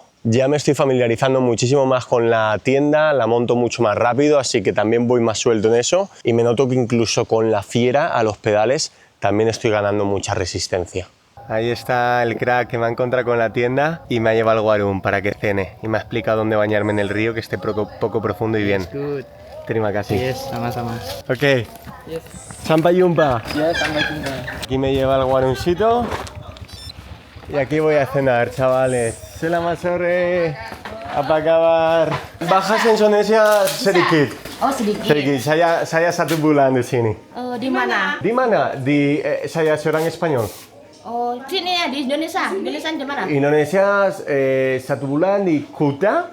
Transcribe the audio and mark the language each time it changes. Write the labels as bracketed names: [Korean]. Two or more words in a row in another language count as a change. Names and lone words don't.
[Spanish] Ya me estoy familiarizando muchísimo más con la tienda, la monto mucho más rápido, así que también voy más suelto en eso y me noto que incluso con la fiera a los pedales también estoy ganando mucha resistencia. Ahí está el crack que me ha encontrado con la tienda y me ha llevado al guarum para que cene y me ha explicado dónde bañarme en el río, que esté poco profundo y bien. [Indonesian] Terima kasih. Yes, sama-sama. Oke. [English] Yes. [Indonesian] Sampai jumpa. Ya, sampai jumpa. [Spanish] Aquí me lleva al guaruncito. Y aquí voy a cenar, chavales. [Indonesian] Selamat sore. Apa kabar? Bahasa Indonesia sedikit. Oh, sedikit. Sedikit. Saya 1 bulan di sini. Oh, di mana? Di mana? Saya seorang Spanyol. Oh, sini ya di Indonesia. Indonesia di mana? Indonesia 1 bulan di Kuta.